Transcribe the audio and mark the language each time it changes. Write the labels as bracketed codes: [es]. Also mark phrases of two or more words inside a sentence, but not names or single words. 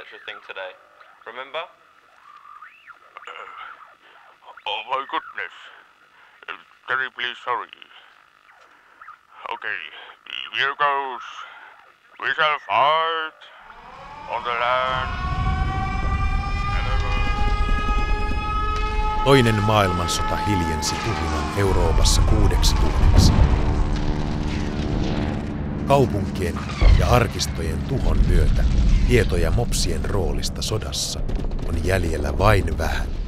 [en] thing today. Remember? Oh my goodness. Terribly sorry. Okay, here goes. We shall fight on the land. [fi] Toinen maailmansota hiljensi tuhinan Euroopassa 6 vuodeksi. Kaupunkien ja arkistojen tuhon myötä tietoja mopsien roolista sodassa on jäljellä vain vähän.